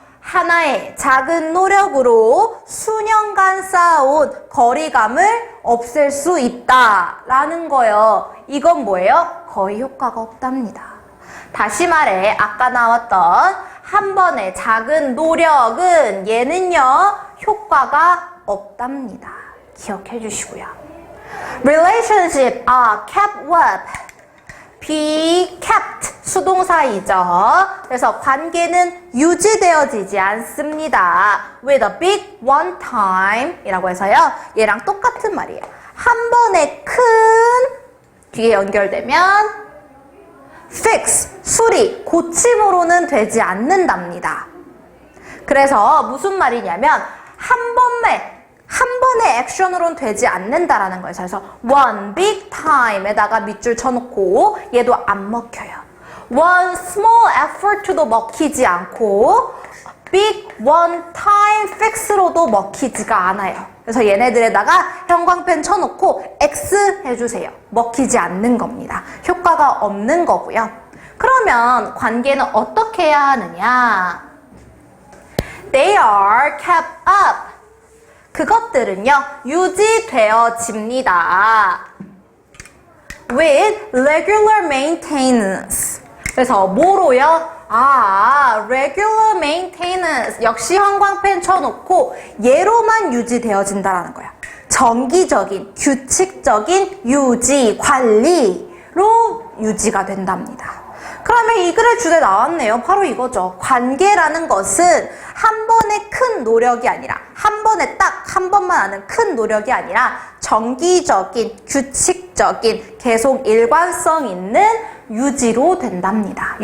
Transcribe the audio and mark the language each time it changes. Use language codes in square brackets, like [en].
[ko] 하나의 작은 노력으로 수년간 쌓아온 거리감을 없앨 수 있다라는 거예요. 이건 뭐예요? 거의 효과가 없답니다. 다시 말해 아까 나왔던 한 번의 작은 노력은 얘는요 효과가 없답니다. 기억해 주시고요. [en] Relationship are kept up. be kept [ko] 수동사이죠. 그래서 관계는 유지되어지지 않습니다. [en] with a big one time [ko] 이라고 해서요. 얘랑 똑같은 말이에요. 한 번에 큰 뒤에 연결되면 fix 수리 고침으로는 되지 않는답니다. 그래서 무슨 말이냐면 한 번의 액션으로는 되지 않는다라는 거예요. 그래서 [en] one big time [ko] 에다가 밑줄 쳐놓고 얘도 안 먹혀요. [en] one small effort [ko] 도 먹히지 않고 [en] big one time fix [ko] 로도 먹히지가 않아요. 그래서 얘네들에다가 형광펜 쳐놓고 X 해주세요. 먹히지 않는 겁니다. 효과가 없는 거고요. 그러면 관계는 어떻게 해야 하느냐? [en] They are kept up. [ko] 그것들은요 유지되어집니다. [en] with regular maintenance. [ko] 그래서 뭐로요? [en] regular maintenance. [ko] 역시 형광펜 쳐놓고 얘로만 유지되어진다라는 거야. 정기적인, 규칙적인 유지, 관리로 유지가 된답니다. 그러면 이 글의 주제 나왔네요. 바로 이거죠. 관계라는 것은 한 번의 큰 노력이 아니라 한 번에 딱 한 번만 하는 큰 노력이 아니라 정기적인, 규칙적인, 계속 일관성 있는 유지로 된답니다.